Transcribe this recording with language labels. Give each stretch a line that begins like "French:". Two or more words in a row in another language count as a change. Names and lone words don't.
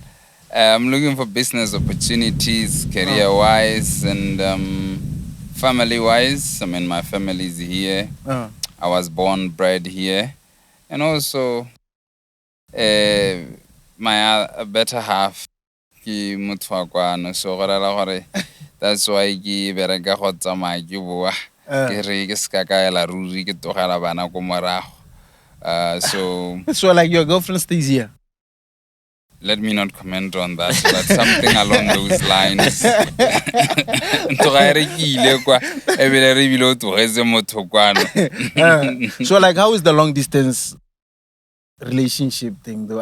English: I'm looking for business opportunities, career-wise and family-wise. I mean, my family is here. I was born, bred here. And also, my better half, so that's why
Tswana: ke bereka go tsamaya ke boa ke re ke ska ka la ruri ke togela bana ko morago
English: so like your girlfriend stays here. Let me not comment on that, but something along those lines. So like how is the long distance relationship thing though?